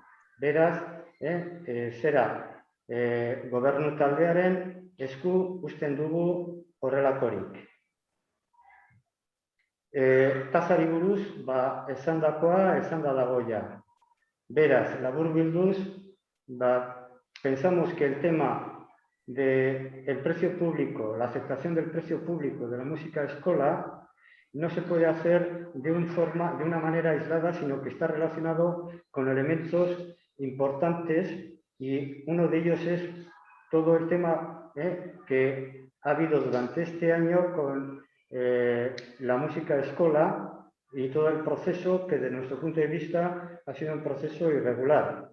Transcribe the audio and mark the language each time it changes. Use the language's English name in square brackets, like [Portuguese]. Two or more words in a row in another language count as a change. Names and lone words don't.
[Basque] Beraz, gobernu taldearen esku uzten dugu horrelakorik. Tasari buruz, esandakoa dago ja. Beraz, laburbilduz, [Spanish] pensamos que el tema del precio público, la aceptación del precio público de la música escola, no se puede hacer de una manera aislada, sino que está relacionado con elementos importantes y uno de ellos es todo el tema que ha habido durante este año con la música escola y todo el proceso que desde nuestro punto de vista ha sido un proceso irregular.